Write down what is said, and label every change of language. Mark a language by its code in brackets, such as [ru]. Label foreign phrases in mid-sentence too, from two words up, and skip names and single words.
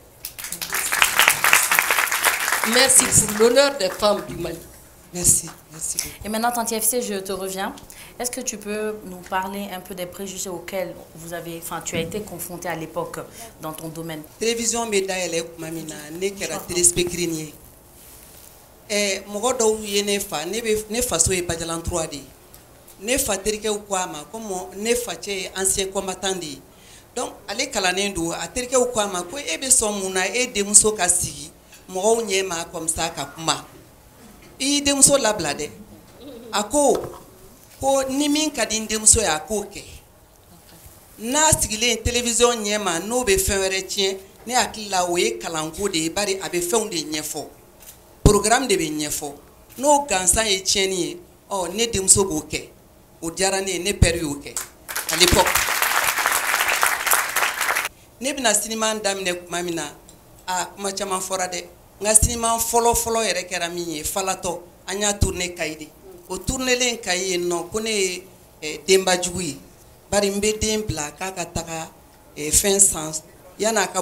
[fr] Merci pour l'honneur des femmes du Mali. Merci, merci beaucoup. Et maintenant, Tanti FC, je te reviens. Est-ce que tu peux nous parler un peu des préjugés auxquels tu as été confronté à l'époque dans ton domaine? Télévision médaille [bm] mamina ne kera téléspectateur mɔgɔ dɔw ye ne fa ne faso ye Bajalan 3 de ne fa terikɛw ko a ma comme ne fa cɛ ye [fr] ancien combattant [bm] de ye donc ale kalannen don a terikɛw ko a ma ko e bɛ sɔn mun na e denmuso ka sigi mɔgɔw ɲɛ ma [fr] comme ça [bm] ka kuma i y'i denmuso labila dɛ a ko ni min ka di n denmuso ye a k'o kɛ n'a sigilen télévision ɲɛ ma n'o bɛ fɛn wɛrɛ tiɲɛ ne hakili la o ye kalanko de ye bari a bɛ fɛnw de ɲɛfɔ programme de bɛ ɲɛfɔ n'o gansan ye tiɲɛni ye ne denmuso b'o kɛ o diyara ne ye ne père y'o kɛ [fr] à l'époque [bm] ne bɛna cinéma daminɛ tuma min na kuma caman fɔra dɛ n ka cinéma fɔlɔ yɛrɛ kɛra min ye Falatɔ an y'a tourné Kayi de o tournelen Kayi yen nɔ ko ne ye denbajugu ye bari n bɛ den bila k'a ka taga fɛn san yan'a ka